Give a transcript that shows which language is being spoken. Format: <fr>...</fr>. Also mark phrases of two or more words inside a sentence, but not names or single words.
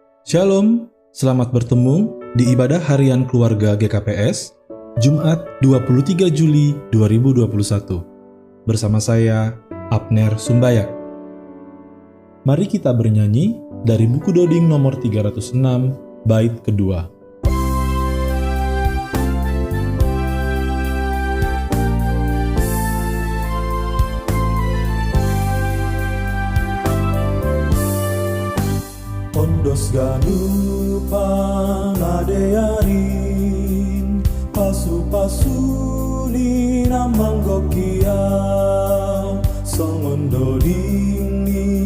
<id>Shalom, selamat bertemu di ibadah harian keluarga GKPS, Jumat 23 Juli 2021. Bersama saya, Abner Sumbayak. Mari kita bernyanyi dari buku Doding nomor 306, bait kedua.</id> <bts>Ondos ganu pangadeyarin pasu-pasu ni namanggokia songon doding ni</bts>